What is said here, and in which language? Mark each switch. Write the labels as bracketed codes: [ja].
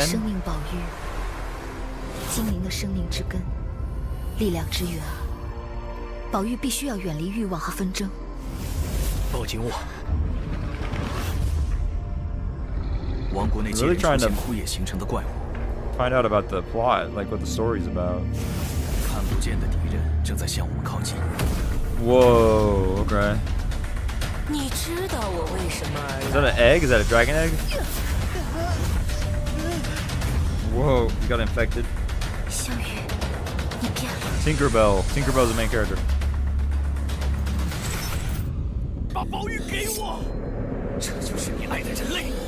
[zh] 生命宝玉，精灵的生命之根，力量之源。宝玉必须要远离欲望和纷争。抱紧我。王国内接连出现枯叶形成的怪物。 [en] Find out about the plot, like what the story's about. [zh] 看不见的敌人正在向我们靠近。 [en] Whoa, okay. [zh] 你知道我为什么而来？ [en] Is that an egg? Is that a dragon egg? Whoa, you got infected. [zh] 小雨，你变了。 [en] Tinkerbell. Tinkerbell's the main character. [zh] 把宝玉给我，这就是你爱的人类。